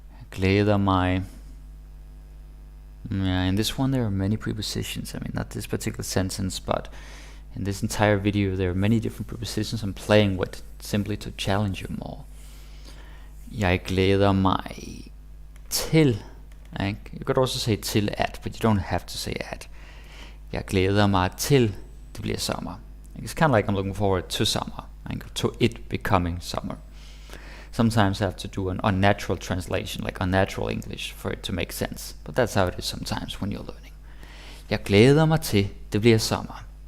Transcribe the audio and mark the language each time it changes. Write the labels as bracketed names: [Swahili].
[Danish] Glæder mig. [English] Yeah, in this one there are many prepositions. I mean, not this particular sentence, but in this entire video there are many different prepositions I'm playing with, simply to challenge you more. [Danish] Jeg glæder mig til. [English] You could also say til at, but you don't have to say at. [Danish] Jeg glæder mig til det bliver sommer. [English] It's kind of like I'm looking forward to summer, to it becoming summer. Sometimes I have to do an unnatural translation, like unnatural English, for it to make sense. But that's how it is sometimes when you're learning. [Danish] Jeg glæder mig til det bliver sommer.